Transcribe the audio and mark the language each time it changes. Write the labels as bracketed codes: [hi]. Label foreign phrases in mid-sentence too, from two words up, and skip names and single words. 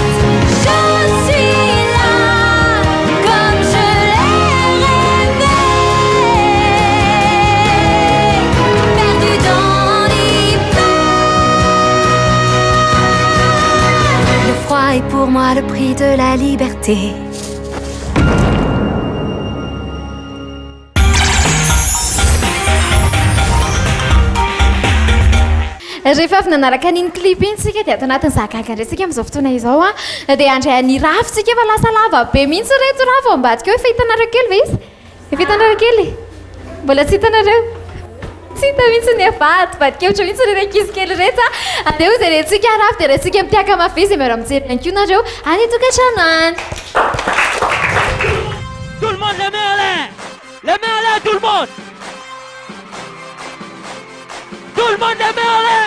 [fr] Je suis là, comme je l'ai rêvé, perdu dans l'hiver. Le froid est pour moi le prix de la liberté. [mg] Rehefa avy nanaraka n'iny clip iny tsika dia ato anatin'ny zagaga ndraitsika amin'izao fotoana izao dia andray ny rafitsika efa lasa lava be mihitsy reto rafo ambadika hoe efa hitanareo kely ve izy? Efa hitanareo kely? Mbola tsy hitanareo? Tsy hita mihitsy ny avadibadika ohatra mihitsy reto ankizy kely reto andeha hoy zay rentsika rafo dia rentsika mitiaka mafy izy miaro mijery anko nareo any tokantrano any. [fr] Tout le monde, les mains en l'air! Les mains en l'air, tout le monde! Tout le monde, les mains en l'air!